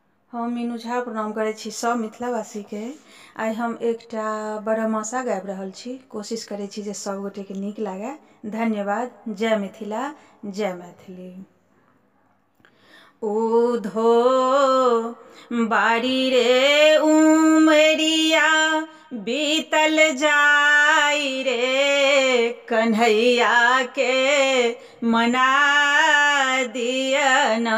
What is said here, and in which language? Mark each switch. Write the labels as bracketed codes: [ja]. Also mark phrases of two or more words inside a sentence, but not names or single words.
[mai] हम मीनू झा प्रणाम करै छी सब मिथिलावासी के। आइ हम एकटा बरहमासा गाबि रहल छी। कोशिश करै छी जे सब गोटे के नीक लागे। धन्यवाद। जय मिथिला, जय मैथिली। उधो बारी रे उमरिया बीतल जाई रे, कन्हैया के मना दियना।